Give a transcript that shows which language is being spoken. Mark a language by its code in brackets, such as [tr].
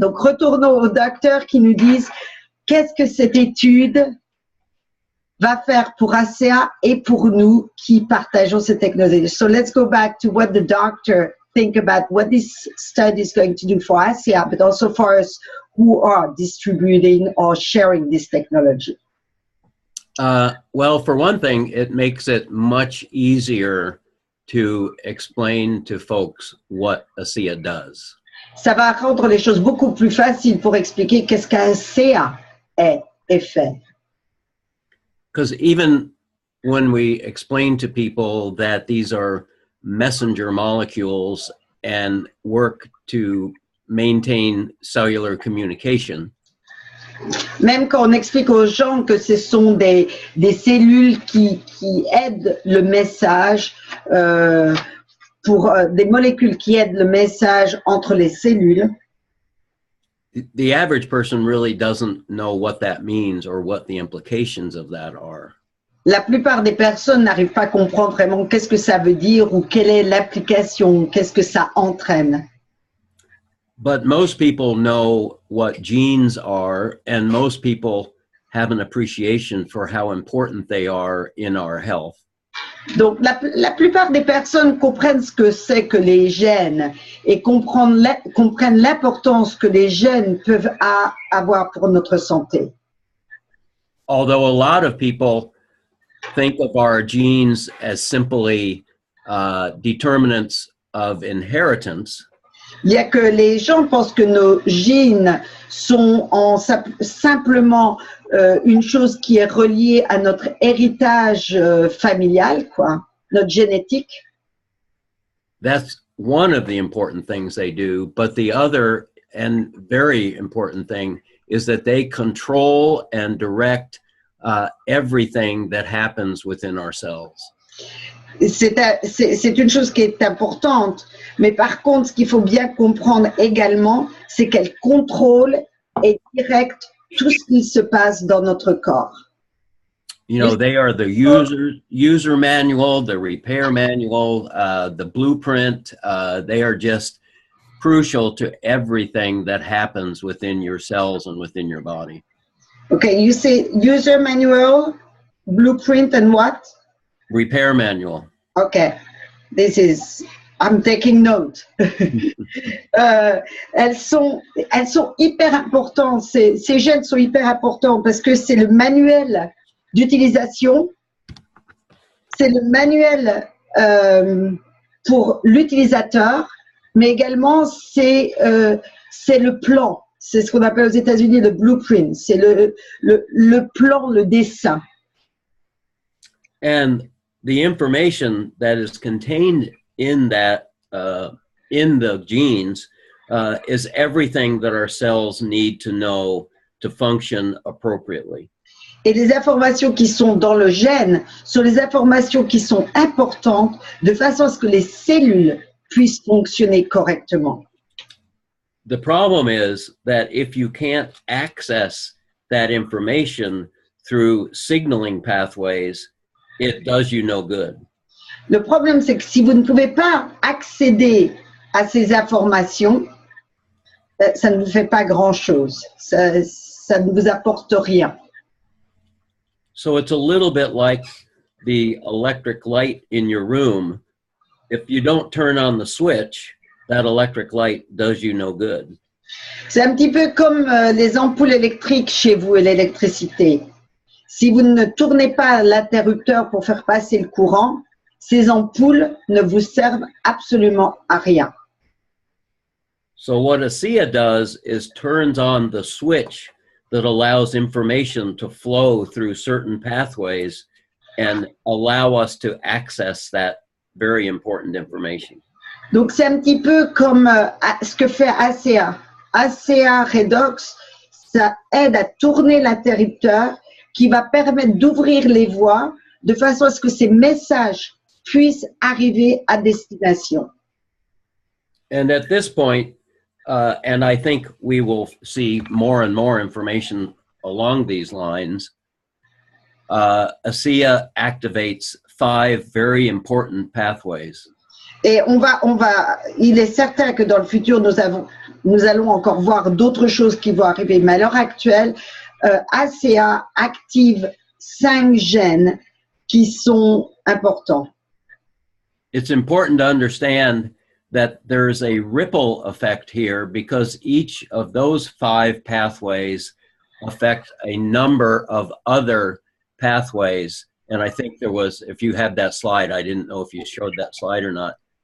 [fr] Donc, retournons au docteur qui nous disent qu'est-ce que cette étude va faire pour ASEA et pour nous qui partageons cette technologie. [en] So let's go back to what the doctor think about what this study is going to do for ASEA, but also for us who are distributing or sharing this technology. Well, for one thing, it makes it much easier to explain to folks what ASEA does. [fr] Ça va rendre les choses beaucoup plus faciles pour expliquer qu'est-ce qu'ASEA est et fait. [en] Because even when we explain to people that these are messenger molecules and work to maintain cellular communication, [fr] même quand on explique aux gens que ce sont des cellules qui aident le message, des molécules qui aident le message entre les cellules, [en] the average person really doesn't know what that means or what the implications of that are. [fr] La plupart des personnes n'arrivent pas à comprendre vraiment qu'est-ce que ça veut dire ou quelle est l'application, qu'est-ce que ça entraîne. [en] But most people know what genes are, and most people have an appreciation for how important they are in our health. [fr] Donc, la plupart des personnes comprennent ce que c'est que les gènes et comprennent l'importance que les gènes peuvent avoir pour notre santé. [en] Although a lot of people think of our genes as simply determinants of inheritance. [fr] Il y a que les gens pensent que nos gènes sont simplement une chose qui est reliée à notre héritage familial, quoi. notre génétique. [en] That's one of the important things they do, but the other and very important thing is that they control and direct everything that happens within ourselves. [fr] C'est une chose qui est importante, mais par contre, ce qu'il faut bien comprendre également, c'est qu'elle contrôle et directe tout ce qui se passe dans notre corps. [en] You know, they are the user manual, the repair manual, the blueprint. They are just crucial to everything that happens within your cells and within your body. Okay, you say user manual, blueprint, and what? Repair manual. Okay, I'm taking note. [fr] Elles sont hyper importantes, ces gènes sont hyper importants parce que c'est le manuel d'utilisation, c'est le manuel pour l'utilisateur, mais également c'est le plan, c'est ce qu'on appelle aux États-Unis le blueprint, c'est le plan, le dessin. [en] And the information that is contained in that, in the genes, is everything that our cells need to know to function appropriately. [fr] Et les informations qui sont dans le gène sont les informations qui sont importantes de façon à ce que les cellules puissent fonctionner correctement. [en] The problem is that if you can't access that information through signaling pathways, it does you no good. [fr] Le problème, c'est que si vous ne pouvez pas accéder à ces informations, ça ne vous fait pas grand-chose. Ça ne vous apporte rien. [en] So it's a little bit like the electric light in your room. If you don't turn on the switch, that electric light does you no good. [fr] C'est un petit peu comme les ampoules électriques chez vous et l'électricité. Si vous ne tournez pas l'interrupteur pour faire passer le courant, ces ampoules ne vous servent absolument à rien. [en] So what ASEA does is turns on the switch that allows information to flow through certain pathways and allow us to access that very important information. [fr] Donc c'est un petit peu comme ce que fait ASEA. ASEA Redox, ça aide à tourner l'interrupteur qui va permettre d'ouvrir les voies de façon à ce que ces messages puissent arriver à destination. [en] And at this point, and I think we will see more and more information along these lines, ASEA activates 5 very important pathways. [fr] Et il est certain que dans le futur, nous allons encore voir d'autres choses qui vont arriver. Mais à l'heure actuelle, ASEA active 5 gènes qui sont importants. [en] It's important to understand that there's a ripple effect here because each of those 5 pathways affect a number of other pathways. And I think there was, if you had that slide, I didn't know if you showed that slide or not.